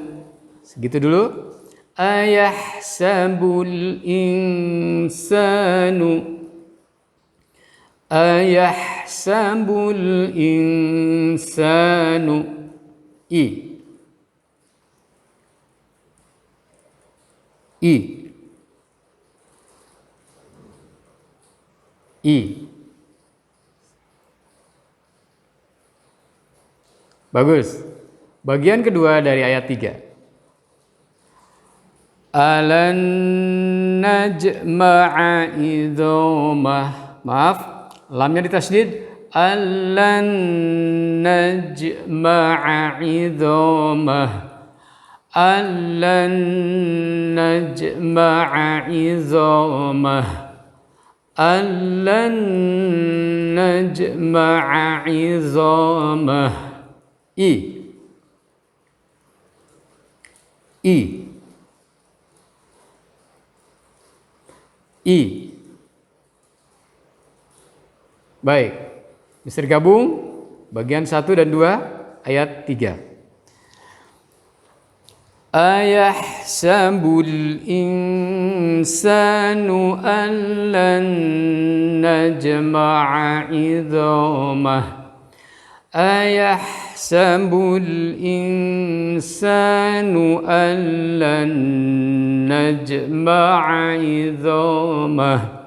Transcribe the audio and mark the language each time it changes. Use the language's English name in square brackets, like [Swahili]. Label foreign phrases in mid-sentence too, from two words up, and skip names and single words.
[Indonesian] Segitu dulu. [Arabic] أيحسب الإنسان. أيحسب الإنسان. I. [Indonesian] Bagus. Bagian kedua dari ayat 3. [Arabic] ألن نجمع عظامه. [Indonesian] Maaf, lamnya ditasydid. [Arabic] ألن نجمع عظامه. ألن نجمع عظامه. ألن نجمع عظامه. I. [Indonesian] Baik, bisa digabung bagian 1 dan 2 ayat 3. [Arabic] أيحسب الإنسان أن لن نجمع عظامه. أيحسب أيحسب الإنسان ألن نجمع عظامه.